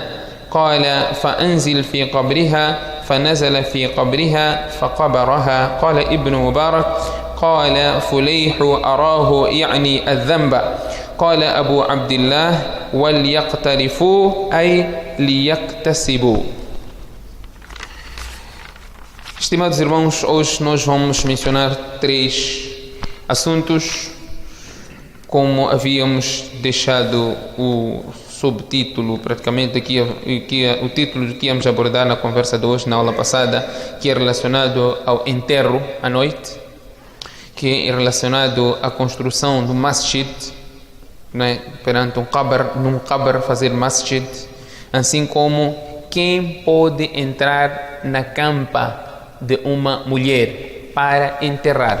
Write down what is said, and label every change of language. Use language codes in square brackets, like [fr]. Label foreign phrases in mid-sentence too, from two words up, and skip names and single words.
[ar] قال: فأنزل في قبرها، فنزل في قبرها فقبرها. قال ابن مبارك: قال فليح أراه يعني الذنب. قال أبو عبد الله: وليقترفوا أي ليكتسبوا. [pt] Estimados irmãos, hoje nós vamos mencionar 3 assuntos. Como havíamos deixado o subtítulo, praticamente o título que íamos abordar na conversa de hoje, na aula passada, que é relacionado ao enterro à noite, que é relacionado à construção do masjid, né, perante num qabr fazer masjid, assim como quem pode entrar na campa de uma mulher para enterrar.